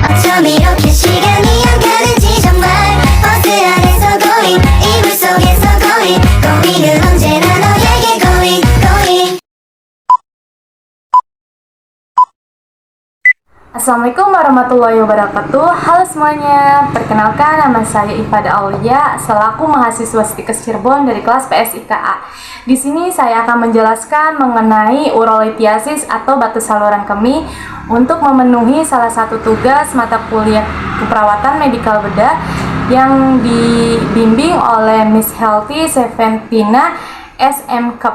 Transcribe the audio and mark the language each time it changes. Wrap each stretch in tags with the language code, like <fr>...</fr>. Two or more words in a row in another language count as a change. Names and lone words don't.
<ko>좀 이렇게 시간이 안 가는지 정말 버스 안에서 going 이불 속에서 going은 언제나 너에게 going.</ko> <ar>السلام عليكم ورحمة الله وبركاته.</ar> <id>Halo semuanya, perkenalkan nama saya Ifada Aulia selaku mahasiswa Stikes Cirebon dari kelas PSIKA. Di sini saya akan menjelaskan mengenai urolithiasis atau batu saluran kemih untuk memenuhi salah satu tugas mata kuliah keperawatan medikal bedah yang dibimbing oleh Miss Healthy Seventina SMCUP.</id>